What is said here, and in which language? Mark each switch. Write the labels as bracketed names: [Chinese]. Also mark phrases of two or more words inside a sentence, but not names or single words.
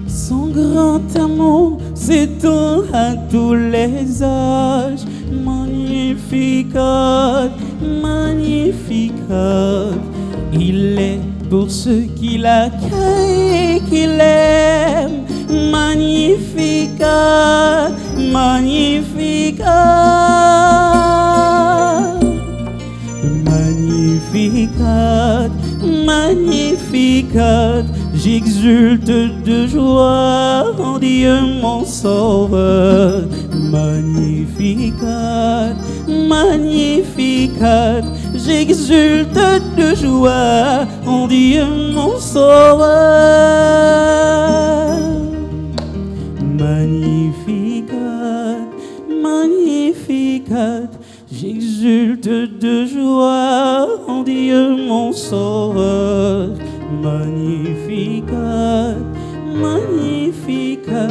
[French] Son grand amour s'étend à tous les âges. [Latin] Magnificat, magnificat. [French] Il est pour ceux qui l'accueillent et qui l'aiment. [Latin] Magnificat, magnificat. Magnificat, magnificat. [French] J'exulte de joie en Dieu mon sauveur. [Latin] Magnificat, magnificat. [French] J'exulte de joie en Dieu mon sauveur. [Latin] Magnificat, magnificat. [French] J'exulte de joie en Dieu mon sauveur. [Latin] Magnificat, magnificat.